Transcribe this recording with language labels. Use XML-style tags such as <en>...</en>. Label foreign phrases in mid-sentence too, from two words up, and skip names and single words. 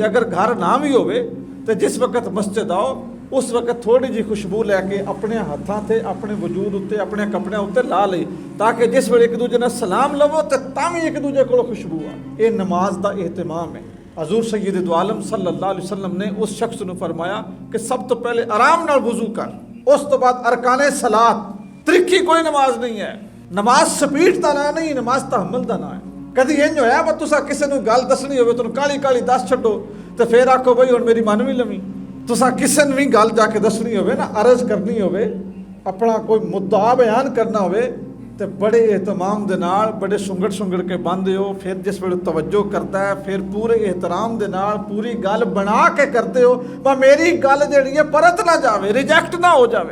<pa>اگر گھر نا بھی ہووے تے جس وقت مسجد آؤ اس وقت تھوڑی جی خوشبو لےکے اپنے ہاتھاں تے، اپنے وجود اتے، اپنے کپڑیاں اتے لا لئی، تاکہ جس ویلے ایک دوجے نال سلام لوو تے تاں بھی ایک دوجے کولوں خوشبو آ. یہ نماز دا اہتمام ہے۔ حضور سید دو عالم</pa> <ar>صلى الله عليه وسلم</ar> <pa>نے اس شخص نوں فرمایا کہ سب توں پہلے آرام نال وضو کر، اس توں بعد ارکان صلات. تریکھی کوئی نماز نہیں ہے.</pa> <ur>نماز سپیڈ کا نا نہیں، نماز تحمل کا نا ہے.</ur> <pa>کبھی انج ہویا وا تسا کسی نوں گل دسنی ہووے تہانوں کاہلی کاہلی دس چھڈو تے فیر آکھو بئی ہن میری من بھی لوی. تسا کسی نوں بھی گل جاکے دسنی ہووے نا، عرض کرنی ہووے، اپنا کوئی مدعا بیان کرنا ہووے تے بڑے اہتمام دے نال، بڑے سنگڑ کے بندے ہو. فیر جس ویلے توجہ کرتا ہے فیر پورے احترام دے نال پوری گل بنا کے کرتے ہو، پر میری گل جیہڑی ہے پرت نا جاوے، ریجیکٹ نا ہو جاوے.</pa>